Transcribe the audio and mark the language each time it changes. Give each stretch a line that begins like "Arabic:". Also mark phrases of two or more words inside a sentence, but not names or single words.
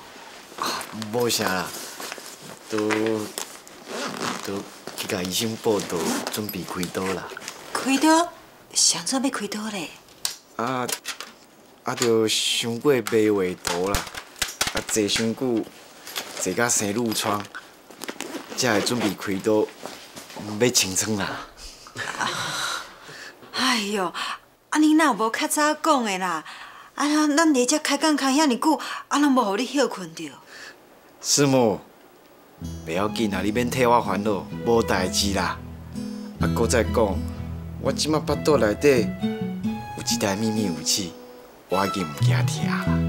Min Nan Chinese: 无啥啦，都去甲医生报道，准备开刀啦。开刀？上怎要开刀咧？就想过卖画图啦，坐伤久，坐甲生褥疮，才会准备开刀，要清创啦。哎哟，你哪有无较早讲的啦？咱伫遮开讲开遐尼久，拢无互你休困着。师母，袂要紧啊，你免替我烦恼，无代志啦。搁再讲，我即马腹肚内底有一台秘密武器，我已经唔惊疼啦。